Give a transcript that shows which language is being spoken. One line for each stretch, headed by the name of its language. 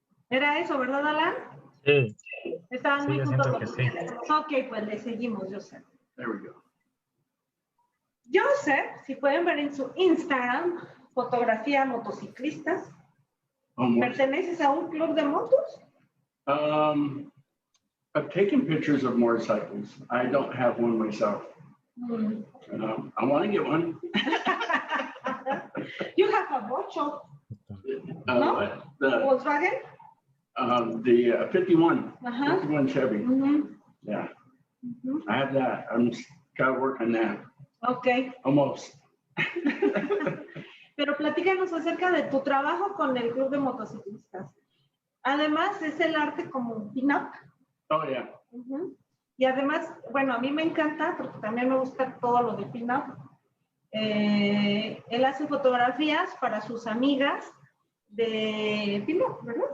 Spanish: Era eso, ¿verdad, Alan? Sí. Estaban muy juntos. Que sí. Ok, pues le seguimos, Joseph.
English: There we go.
Spanish: Joseph, si pueden ver en su Instagram, fotografía motociclistas. ¿Perteneces a un club de motos?
English: I've taken pictures of motorcycles. I don't have one myself. I want to get one. You have a bocho. No? The Volkswagen? The 51. 51 Chevy. Yeah. I have that. I'm just got to work on that. Okay. Almost.
Spanish: Pero platícanos acerca de tu trabajo con el club de motociclistas. Además, es el arte como pin-up.
English: Oh, yeah.
Spanish: Y además, bueno, a mí me encanta porque también me gusta todo lo de pin-up. Él hace fotografías para sus amigas de pin-up, ¿verdad?